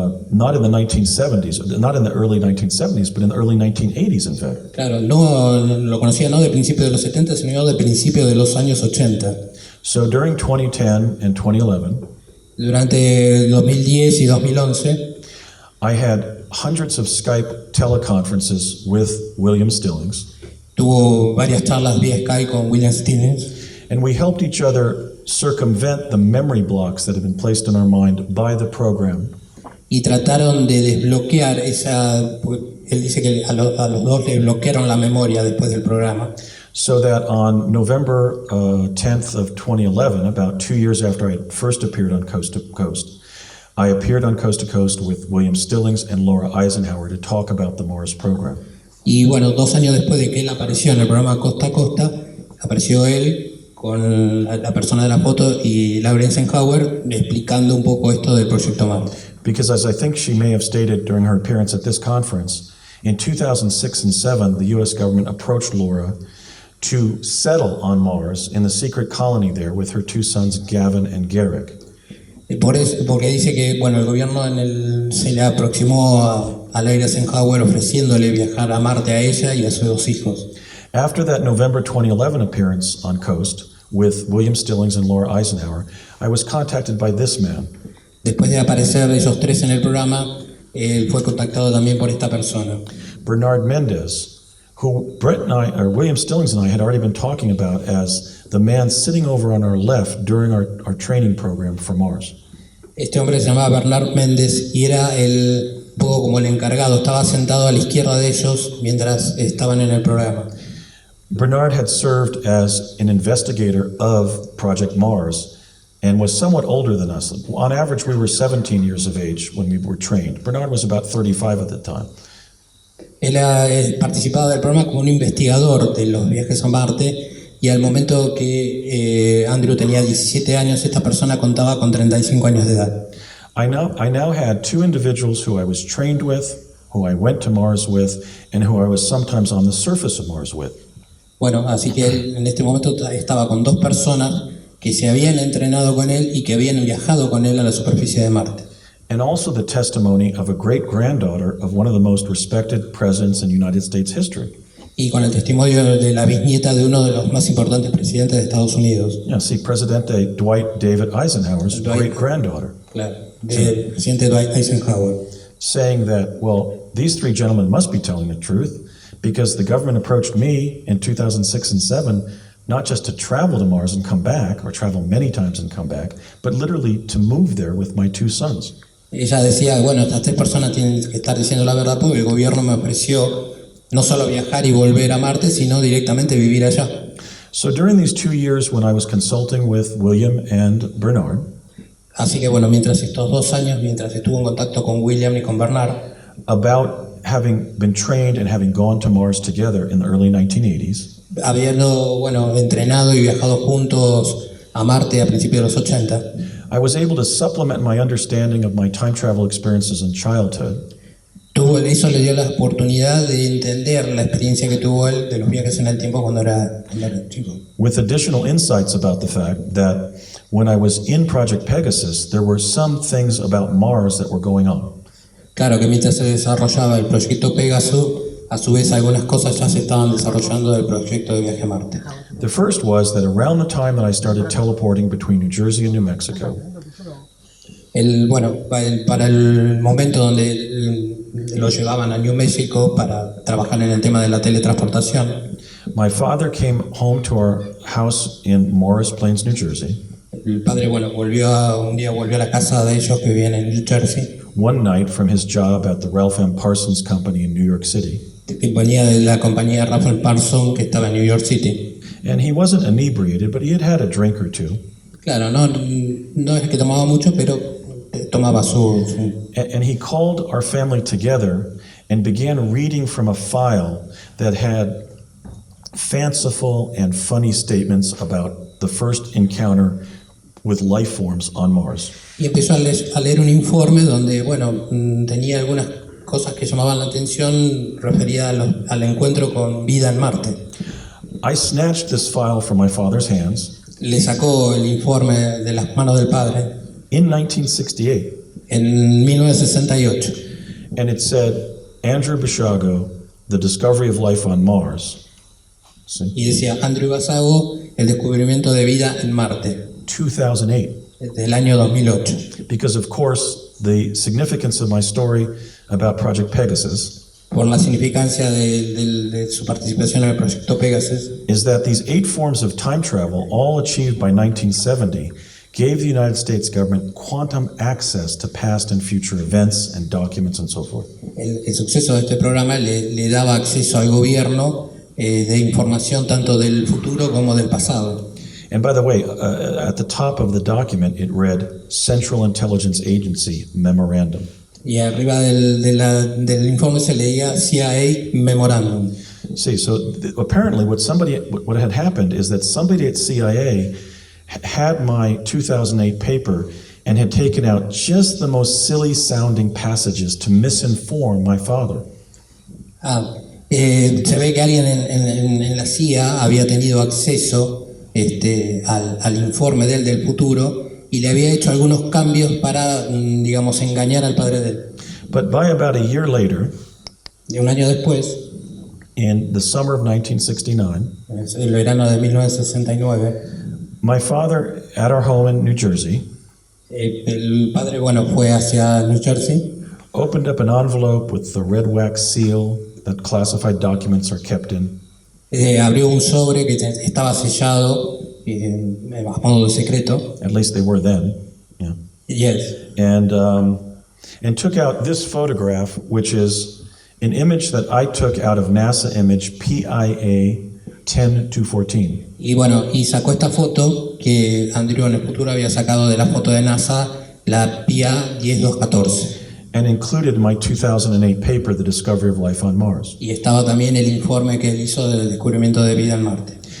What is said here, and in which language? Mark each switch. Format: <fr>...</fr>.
<en>Not in the 1970s, not in the early 1970s, but in the early 1980s, in fact.</en> <es>Claro, no lo conocía no de principio de los 70, sino de principio de los años 80.</es> <en>So during 2010 and 2011,</en> <es>Durante 2010 y 2011,</es> <en>I had hundreds of Skype teleconferences with William Stillings,</en> <es>tuvo varias charlas vía Skype con William Stillings,</es> <en>and we helped each other circumvent the memory blocks that had been placed in our mind by the program.</en> <es>y trataron de desbloquear esa. Él dice que a los dos le bloquearon la memoria después del programa.</es> <en>So that on November 10th of 2011, about 2 years after I had first appeared on Coast to Coast, I appeared on Coast to Coast with William Stillings and Laura Eisenhower to talk about the Mars program.</en> <es>Y bueno, 2 años después de que él apareció en el programa Costa a Costa, apareció él con la persona de la foto y Laura Eisenhower explicando un poco esto del proyecto Marte.</es> <en>Because as I think she may have stated during her appearance at this conference, in 2006 and 2007, the U.S. government approached Laura to settle on Mars in the secret colony there with her 2 sons, Gavin and Garrick.</en> <es>Por eso, porque dice que bueno, el gobierno se le aproximó a Laura Eisenhower ofreciéndole viajar a Marte a ella y a sus 2 hijos.</es> <en>After that November 2011 appearance on Coast with William Stillings and Laura Eisenhower, I was contacted by this man.</en> <es>Después de aparecer ellos 3 en el programa, él fue contactado también por esta persona,</es> <en>Bernard Mendez, who Brett and I, or William Stillings and I, had already been talking about as the man sitting over on our left during our training program for Mars.</en> <es>Este hombre se llamaba Bernard Méndez y era un poco como el encargado, estaba sentado a la izquierda de ellos mientras estaban en el programa.</es> <en>Bernard had served as an investigator of Project Mars and was somewhat older than us. On average, we were 17 years of age when we were trained. Bernard was about 35 at the time.</en> <es>Él ha participado del programa como un investigador de los viajes a Marte y al momento que Andrew tenía 17 años, esta persona contaba con 35 años de edad.</es> <en>I now had 2 individuals who I was trained with, who I went to Mars with, and who I was sometimes on the surface of Mars with.</en> <es>Bueno, así que él en este momento estaba con 2 personas que se habían entrenado con él y que habían viajado con él a la superficie de Marte.</es> <en>And also the testimony of a great-granddaughter of one of the most respected presidents in United States history.</en> <es>Y con el testimonio de la bisnieta de uno de los más importantes presidentes de Estados Unidos.</es> <en>Yeah, see, Presidente Dwight David Eisenhower's Dwight. great-granddaughter.</en> <es>Claro, del presidente Dwight Eisenhower.</es> <en>saying that, well, these three gentlemen must be telling the truth because the government approached me in 2006 and 7 not just to travel to Mars and come back, or travel many times and come back, but literally to move there with my two sons.</en> <es>Ella decía, bueno, estas tres personas tienen que estar diciendo la verdad porque el gobierno me ofreció no solo viajar y volver a Marte, sino directamente vivir allá.</es> <en>So during these 2 years when I was consulting with William and Bernard,</en> <es>Así que bueno, mientras estos 2 años, mientras estuvo en contacto con William y con Bernard,</es> <en>about having been trained and having gone to Mars together in the early 1980s,</en> <es>habiendo, bueno, entrenado y viajado juntos a Marte a principios de los 80,</es> <en>I was able to supplement my understanding of my time travel experiences in childhood</en> <es>eso le dio la oportunidad de entender la experiencia que tuvo él de los viajes en el tiempo cuando era chico.</es> <en>with additional insights about the fact that when I was in Project Pegasus, there were some things about Mars that were going on.</en> <es>Claro que mientras se desarrollaba el proyecto Pegasus, a su vez algunas cosas ya se estaban desarrollando del proyecto de viaje a Marte.</es> <en>The first was that around the time that I started teleporting between New Jersey and New Mexico,</en> <es>Bueno, para el momento donde lo llevaban a New Mexico para trabajar en el tema de la teletransportación,</es> <en>my father came home to our house in Morris Plains, New Jersey,</en> <es>el padre, bueno, un día volvió a la casa de ellos que vivían en New Jersey,</es> <en>one night from his job at the Ralph M. Parsons Company in New York City.</en> <es>que venía de la compañía Ralph Parsons que estaba en New York City.</es> <en>And he wasn't inebriated, but he had had a drink or two.</en> <es>Claro, no es que tomaba mucho, pero tomaba su</es> <en>And he called our family together and began reading from a file that had fanciful and funny statements about the first encounter with life forms on Mars.</en> <es>Y empezó a leer un informe donde, bueno, tenía algunas cosas que llamaban la atención referidas al encuentro con vida en Marte.</es> <en>I snatched this file from my father's hands</en> <es>Le sacó el informe de las manos del padre</es> <en>in 1968,</en> <es>en 1968</es> <en>and it said, Andrew Basiago, The Discovery of Life on Mars. See?</en> <es>y decía Andrew Basiago, el descubrimiento de vida en Marte,</es> <en>2008.</en> <es>del año 2008.</es> <en>Because, of course, the significance of my story about Project Pegasus</en> <es>Por la significancia de su participación en el proyecto Pegasus,</es> <en>is that these 8 forms of time travel, all achieved by 1970, gave the United States government quantum access to past and future events and documents and so forth.</en> <es>el suceso de este programa le daba acceso al gobierno de información tanto del futuro como del pasado.</es> <en>And by the way, at the top of the document, it read Central Intelligence Agency Memorandum.</en> <es>Y arriba del informe se leía CIA Memorandum.</es> <en>See, so apparently what had happened is that somebody at CIA had my 2008 paper and had taken out just the most silly sounding passages to misinform my father.</en> <es>Se ve que alguien en la CIA había tenido acceso al informe del futuro y le había hecho algunos cambios para, digamos, engañar al padre de él.</es> <en>But by about a year later,</en> <es>Y un año después,</es> <en>in the summer of 1969,</en> <es>el verano de 1969,</es> <en>my father, at our home in New Jersey,</en> <es>el padre, bueno, fue hacia New Jersey,</es> <en>opened up an envelope with the red wax seal that classified documents are kept in.</en> <es>Abrió un sobre que estaba sellado a modo de secreto.</es> <en>At least they were then. Yeah. Yes. And took out this photograph, which is an image that I took out of NASA image PIA 10214.</en> <es>Y bueno, y sacó esta foto que Andrew en el futuro había sacado de la foto de NASA, la PIA 10214.</es> <en>And included my 2008 paper, The Discovery of Life on Mars.</en> <es>Y estaba también el informe que él hizo del descubrimiento de vida en Marte.</es>